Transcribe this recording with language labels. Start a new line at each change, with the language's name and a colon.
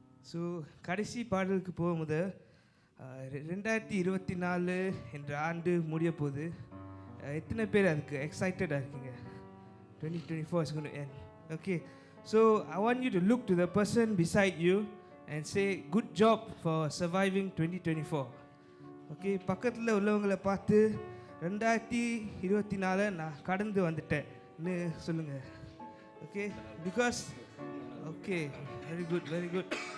Tamil: So கடைசி பாடலுக்கு போகும்போது 2024 என்ற ஆண்டு முடிய போது எத்தனை பேர் அதுக்கு எக்ஸைட்டடாக இருக்கீங்க?
English: 2024 is going to end. Okay, so I want you to look to the person beside you and say good job for surviving 2024.
Tamil: Okay, பக்கத்தில் உள்ளவங்களை பார்த்து 2024 நான் கடந்து வந்துட்டேன்னு சொல்லுங்கள்.
English: Okay, because okay, very good, very good.